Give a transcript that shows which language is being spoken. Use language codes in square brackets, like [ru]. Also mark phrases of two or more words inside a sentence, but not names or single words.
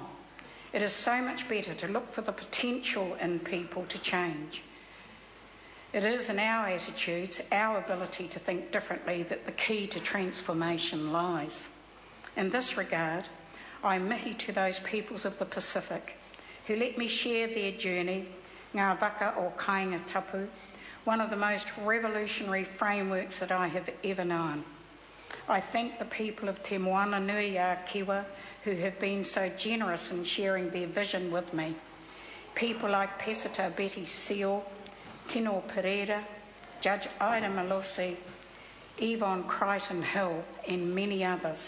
[en] It is so much better to look for the potential in people to change. It is in our attitudes, our ability to think differently, that the key to transformation lies. In this regard, I mihi to those peoples of the Pacific who let me share their journey, [mi] ngā waka o kāinga tapu, [en] one of the most revolutionary frameworks that I have ever known. I thank the people of Te Moana Nui a Kiwa who have been so generous in sharing their vision with me. People like Pesita Betty Seal, Tino Pereira, Judge Ida Malosi, Yvonne Crichton Hill, and many others.